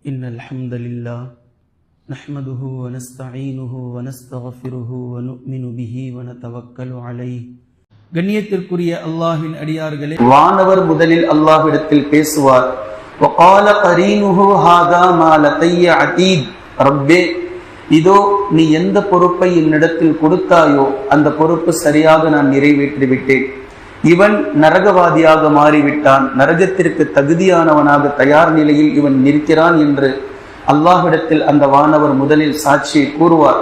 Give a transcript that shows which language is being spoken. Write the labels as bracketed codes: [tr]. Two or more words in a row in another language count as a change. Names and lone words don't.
[ar] إن الحمد لله نحمده ونستعينه ونستغفره ونؤمن به ونتوكل عليه. [ta] கண்ணியத்திற்குரிய அல்லாஹ்வின் அடியார்களே, வானவர் முதலில் அல்லாஹ்விடத்தில் பேசுவார். [ar] وقال قرينه هذا ما لدي عتيد. [ta] ரப்பே, இதோ நீ எந்த பொறுப்பை என்னிடத்தில் கொடுத்தாயோ அந்த பொறுப்பு சரியாக நான் நிறைவேற்றி விட்டேன். இவன் நரகவாதியாக மாறிவிட்டான், நரகத்திற்கு தகுதியானவனாக தயார் நிலையில் இவன் நிற்கிறான் என்று அல்லாஹ்விடத்தில் அந்த வானவர் முதலில் சாட்சியை கூறுவார்.